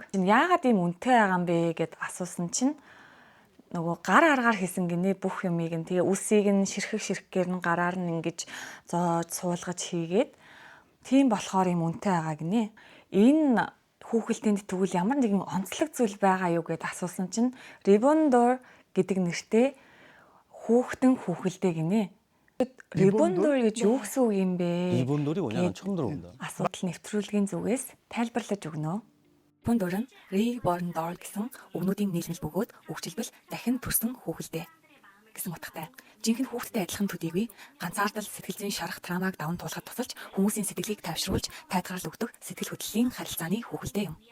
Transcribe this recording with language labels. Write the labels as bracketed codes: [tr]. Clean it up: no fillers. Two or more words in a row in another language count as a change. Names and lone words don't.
[mn] Яагаад ийм үнэтэй байгаа юм бэ гэд асуусан чинь нөгөө гар аргаар хийсэн гинэ бүх юмыг нь тэгээ үсийг нь ширхгээр нь гараар нь ингэж зоож суулгаж хийгээд тийм болохоор юм үнэтэй байгаа гинэ. Энэ хүүхэлдэйнд тэгвэл ямар нэгэн онцлог зүйл байгаа юу гэд асуусан чинь Ribondor гэдэг нэртэй хүүхэлдэй гинэ. Ribondor гэж юу гэсэн үг юм бэ? [ko] Ribondor이 뭐냐면 처음 들어본다. [mn] Асуудал нэвтрүүлгийн зүгээс тайлбарлаж өгнө. Ribondor нь Ribondor гэсэн үгнүүдийн нийлмэл бөгөөд үгжилбэл дахин төрсөн хүүхэлдэй гэсэн утгатай. Жинхэнэ хүүхдтэй адилхан төдийгүй ганцаардал сэтгэл зүйн шарах травмаг даван туулахад тусалж хүмүүсийн сэтгэлийг тайвшруулж тайлгарл өгдөг сэтгэл хөдлөлийн харилцааны хүүхэлдэй юм.